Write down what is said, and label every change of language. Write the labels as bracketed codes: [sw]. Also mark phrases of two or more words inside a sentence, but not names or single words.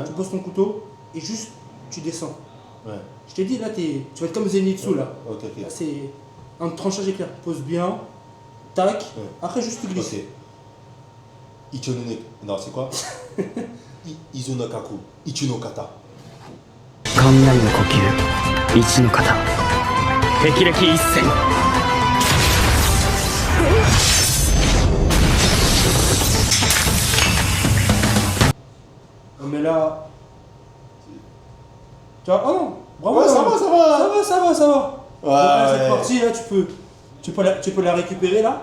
[fr] Tu poses ton couteau et juste tu descends. Ouais. Je t'ai dit, là, tu vas être comme Zenitsu, là. Ok, ok. Là, c'est un tranchage éclair. Pose bien. Tac. Ouais. Après, juste tu glisses. Ok. Ichonone. Non, c'est quoi? Izunakaku. [ja] Ichunokata. 雷の呼吸一の型霹靂一閃 [fr] Mais là. Tu vois, oh non, bravo. Ouais, ça va, ça va. Ça va, ça va, ça va. Ouais, Donc là, ouais. cette partie, là, tu peux la récupérer là.